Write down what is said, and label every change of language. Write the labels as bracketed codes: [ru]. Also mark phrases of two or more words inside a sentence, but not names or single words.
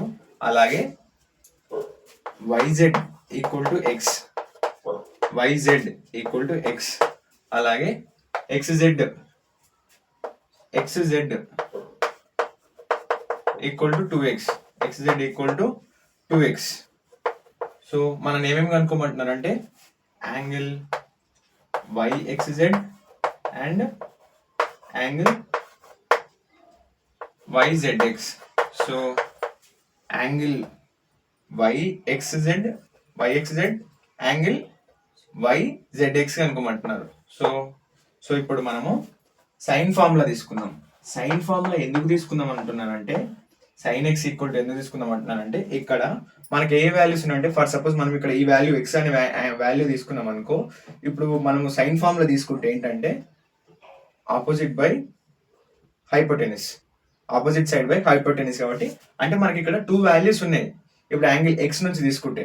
[te] అలాగే YZ [en] equal to [te] X అలాగే XZ [en] equal to [te] 2X. సో మనం ఏమేమి కనుక్కోమంటున్నారంటే [en] angle YXZ and angle YZX. So angle YXZ angle YZX అనుకోమంటున్నారు. [te] సో ఇప్పుడు మనము [en] sine formula [te] తీసుకుందాం. [en] sine formula [te] ఎందుకు తీసుకుందాం అంటున్నానంటే [en] sin x equal to [te] ఎందుకు తీసుకుందాం అంటున్నానంటే ఇక్కడ మనకి ఏ వాల్యూస్ ఉన్నాయంటే [en] for suppose [te] మనం ఇక్కడ ఈ వాల్యూ x అనే వాల్యూ తీసుకున్నాం అనుకో, ఇప్పుడు మనము [en] sine formula [te] తీసుకుంటే ఏంటంటే [en] opposite side by hypotenuse [te] కాబట్టి అంటే మనకి ఇక్కడ 2 వాల్యూస్ ఉన్నాయి ఇప్పుడు [en] angle x [te] నుంచి తీసుకుంటే.